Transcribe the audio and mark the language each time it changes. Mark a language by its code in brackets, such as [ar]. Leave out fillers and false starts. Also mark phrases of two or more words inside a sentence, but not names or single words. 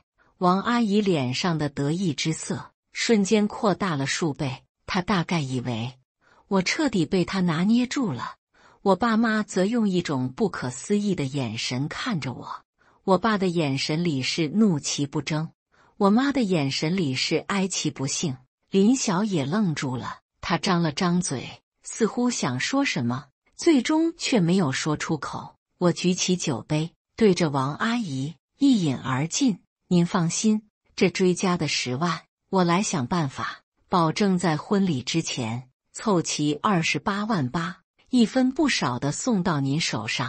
[zh] 王阿姨臉上的得意之色瞬間擴大了數倍，她大概以為我徹底被她拿捏住了。我爸媽則用一種不可思議的眼神看着我。我爸的眼神裡是怒其不爭，我媽的眼神裡是哀其不幸。林曉也愣住了，她張了張嘴，似乎想說什麼，最終卻沒有說出口。我舉起酒杯，對着王阿姨一飲而盡。您放心，這追加的10萬，我來想辦法，保證在婚禮之前湊齊28萬8，一分不少的送到您手上。